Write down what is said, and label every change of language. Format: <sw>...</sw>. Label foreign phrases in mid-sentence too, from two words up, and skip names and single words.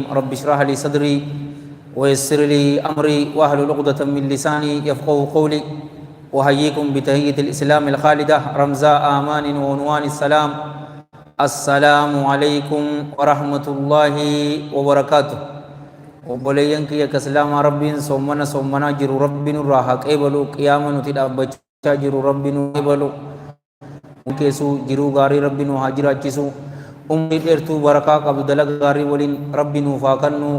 <ar>رب اشرح لي صدري ويسر لي أمري واحلل عقدة من لساني يفقهوا قولي. وحييكم بتحية الإسلام الخالدة رمزاء آمان وعنوان السلام. السلام عليكم ورحمة الله وبركاته.</ar> <om>obboleeyyan kiyya kaslaamaa rabbiin soommanaa jiru rabbi nurraa haa qeebalu. qiyaama nuti dhaabbachaa jiru rabbi nu qeebalu. keessu jiruu gaarii rabbi nu haa jiraachisu. umrii dheertuu barakaa qabdu dalaga gaarii waliin rabbi nuuf haa kennu.</om>